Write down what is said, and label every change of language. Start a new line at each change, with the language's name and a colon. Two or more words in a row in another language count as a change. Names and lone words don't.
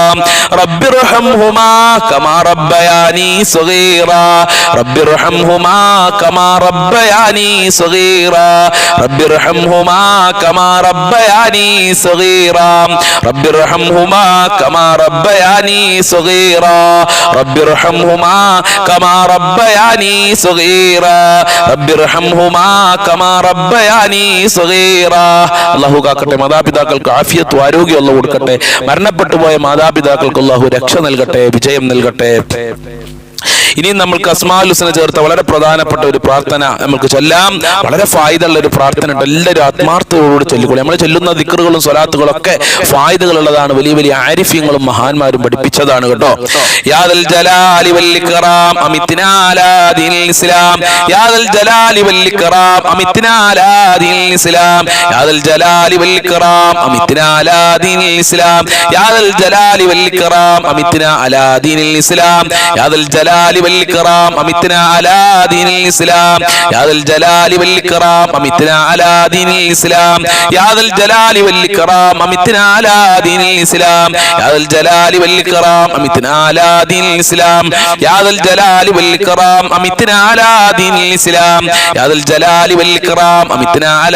Arabic: رب ارحمهما كما ربياني صغيرا رب ارحمهما كما ربياني صغيرا رب ارحمهما كما ربياني صغيرا رب ارحمهما كما ربياني صغيرا رب ارحمهما كما ربياني صغيرا رب ارحمهما كما ربياني صغيرا.
Malayalam: അല്ലാഹു കാക്കട്ടെ. മാതാപിതാക്കൾക്ക് ആഫിയത്ത് ആരോഗ്യം അല്ലാഹു കൊടുക്കട്ടെ. മരണപ്പെട്ടു പോയ മാതാപിതാക്കൾക്ക് അല്ലാഹു രക്ഷ നൽകട്ടെ, വിജയം നൽകട്ടെ. ഇനി നമ്മൾക്ക്
Arabic: أسماء الحسنى
Malayalam: ചേർത്ത വളരെ പ്രധാനപ്പെട്ട ഒരു പ്രാർത്ഥന നമുക്ക് ചൊല്ലാം. വളരെ ഫായിദുള്ള ഒരു പ്രാർത്ഥന ഉണ്ട്. എല്ലാവരും ആത്മാർത്ഥതയോട് ചൊല്ലിക്കൊള്ളി. നമ്മൾ ചൊല്ലുന്ന ദിക്റുകളും സ്വലാത്തുകളും ഒക്കെ ഫായിദകളുള്ളതാണ്. വലിയ വലിയ ആരിഫ്യങ്ങളും മഹാന്മാരും പഠിപ്പിച്ചതാണ് കേട്ടോ.
Arabic: يا ذا الجلال والإكرام أمتنا على دين الإسلام يا ذا الجلال والإكرام أمتنا على دين الإسلام يا ذا الجلال والإكرام أمتنا على دين الإسلام يا ذا الجلال والإكرام أمتنا على دين الإسلام يا ذا ജലാലി والإكرام أمتنا على دين الإسلام يا ذا الجلال والإكرام أمتنا على دين الإسلام يا ذا الجلال والإكرام أمتنا على دين الإسلام يا ذا الجلال والإكرام أمتنا على دين الإسلام يا ذا الجلال والإكرام أمتنا على دين الإسلام يا ذا الجلال والإكرام أمتنا على